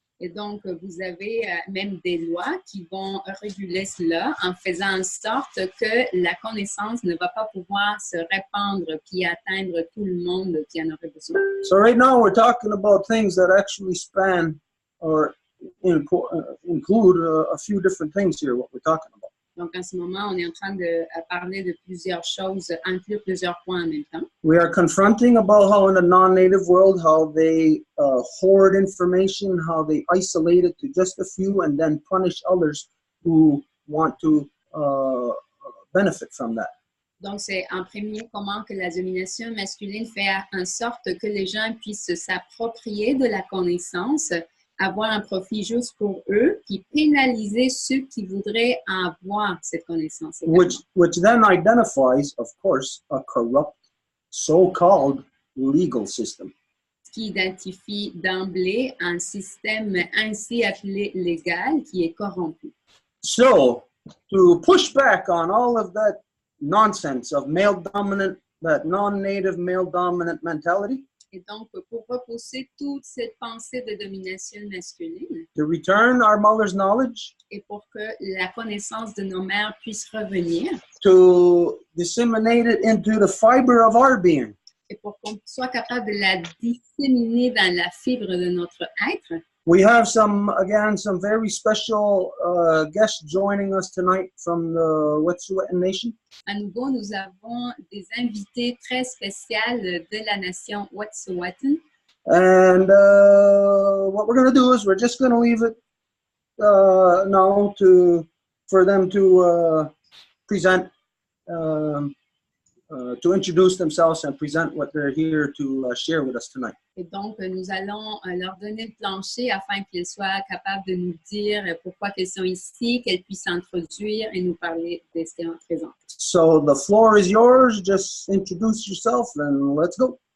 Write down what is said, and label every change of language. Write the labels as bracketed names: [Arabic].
[French] Et donc, vous avez même des lois qui vont réguler cela en faisant en sorte que la connaissance ne va pas pouvoir se répandre puis atteindre tout le monde qui en aurait besoin. [English] So right now we're talking about things that actually span or include a few different things here, what we're talking about. [French] Donc, en ce moment, on est en train de parler de plusieurs choses, inclure plusieurs points en même temps. [English] We are confronting about how in the non-native world, how they hoard information, how they isolate it to just a few and then punish others who want to benefit from that. [French] Donc, c'est en premier comment que la domination masculine fait en sorte que les gens puissent s'approprier de la connaissance, avoir un profit juste pour eux, puis pénaliser ceux qui voudraient avoir cette connaissance. [English] Which then identifies, of course, a corrupt, so-called legal system. [French] Ce qui identifie d'emblée un système ainsi appelé légal qui est corrompu. [English] So, to push back on all of that nonsense of male dominant, that non-native male dominant mentality, [French] et donc, pour repousser toute cette pensée de domination masculine, [English] to return our mother's knowledge, [French] et pour que la connaissance de nos mères puisse revenir, [English] to disseminate it into the fiber of our being, [French] et pour qu'on soit capable de la disséminer dans la fibre de notre être. [English] We have some very special guests joining us tonight from the Wet'suwet'en Nation. [French] À nouveau, nous avons des invités très spéciaux de la nation Wet'suwet'en. [English] And what we're going to do is we're just going to leave it now for them to present, to introduce themselves and present what they're here to share with us tonight. [French] Et donc, nous allons leur donner le plancher afin qu'ils soient capables de nous dire pourquoi ils sont ici, qu'elles puissent s'introduire et nous parler de ce qu'elles représentent. [English] So the floor is yours. Just introduce yourself and let's go.